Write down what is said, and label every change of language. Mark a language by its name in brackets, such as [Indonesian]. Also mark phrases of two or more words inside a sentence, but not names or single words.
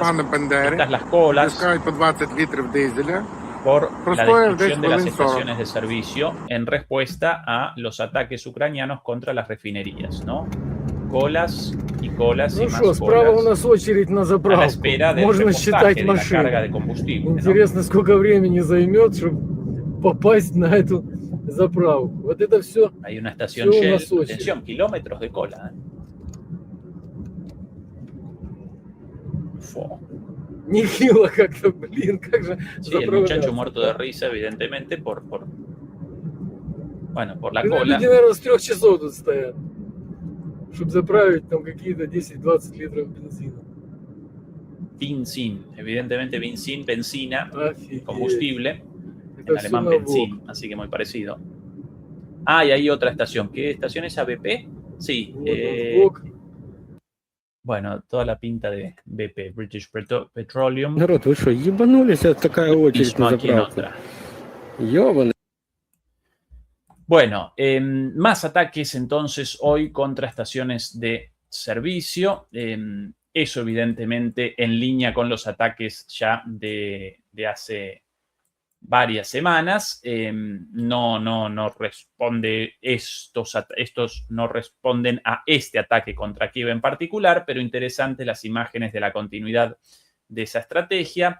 [Spanish] Estas las colas por la destrucción de las estaciones de servicio en respuesta a los ataques ucranianos contra las refinerías, ¿no? Colas y colas y más colas a la espera del repostaje de la carga de combustible, ¿no? [Russian] Интересно, сколько времени займет, чтобы попасть на эту заправку. Вот это все. [Spanish] Hay una estación Shell, atención, kilómetros de cola, ¿eh? [Russian] Нехило как-то, блин, как же. [Spanish] Sí, el muchacho muerto de risa, evidentemente, por la cola. [Russian] Люди, наверное, с 3 часов тут стоят, чтобы заправить там какие-то 10-20 литров бензина. [Spanish] Benzin, evidentemente benzina, [Russian] Офигеть. [Spanish] Combustible, [Russian] Это [Spanish] en alemán benzin, así que muy parecido. Ah, y hay otra estación. ¿Qué estación es BP? Sí. Bueno, toda la pinta de BP, British Petroleum. [Russian] Народ, вы что, ебанулись? Это такая очередь на заправку. Ёбаный. [Spanish] Bueno, más ataques entonces hoy contra estaciones de servicio. Eso evidentemente en línea con los ataques ya de hace varias semanas. No responde estos no responden a este ataque contra Kiev en particular, pero interesantes las imágenes de la continuidad de esa estrategia.